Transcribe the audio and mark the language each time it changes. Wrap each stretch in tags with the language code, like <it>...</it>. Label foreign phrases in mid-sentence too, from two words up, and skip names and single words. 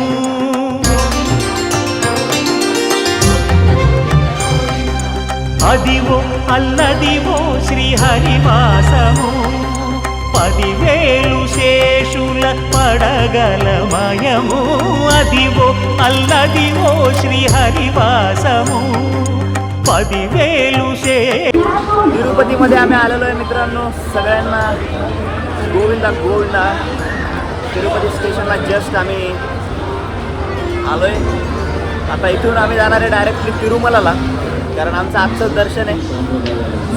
<te>అదివో అల్లదివో శ్రీహరివాసము 10,000 శేషుల పడగలమయము అదివో అల్లదివో శ్రీహరివాసము 10,000</te> <mr>तिरुपतीमध्ये आम्ही आलेलो आहे मित्रांनो. सगळ्यांना गोविंदा गोविंदा. तिरुपती स्टेशनला जस्ट आम्ही आलो आहे. आता इथून आम्ही जाणार आहे डायरेक्टली तिरुमलाला, कारण आमचं आजचं दर्शन आहे.</mr>